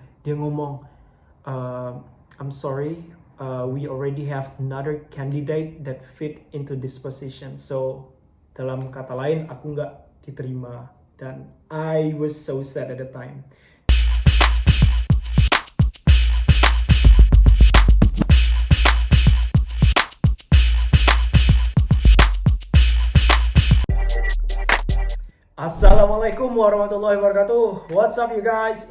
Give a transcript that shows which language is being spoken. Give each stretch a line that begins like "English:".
Indonesian: Dia ngomong,
English: I'm sorry, we already have another candidate that fit into this position.
Indonesian: So dalam kata lain, aku nggak diterima.
English: Dan I was so sad at the time.
Arabic: Assalamualaikum warahmatullahi wabarakatuh.
English: What's up you guys?